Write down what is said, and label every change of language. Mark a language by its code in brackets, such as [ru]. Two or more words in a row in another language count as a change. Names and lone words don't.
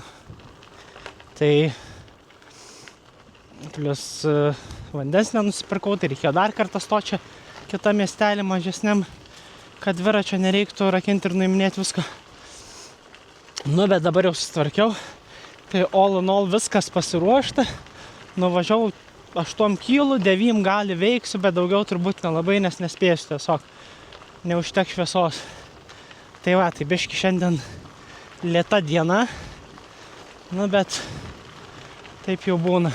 [lt] Tai plius vandens nenusipirkau, tai reikėjo dar kartą stočią kitą miestelį mažesniam, kad dviračio nereiktų rakinti ir nuiminėti viską. Nu, bet dabar jau susitvarkiau, tai [en] all in all [lt] viskas pasiruošta, nuvažiavau 8 kilų, 9 gali veiksiu, bet daugiau turbūt nelabai, nes nespėsiu tiesiog, neužtek šviesos. Tai va, tai biški šiandien lėta diena, nu, bet taip jau būna.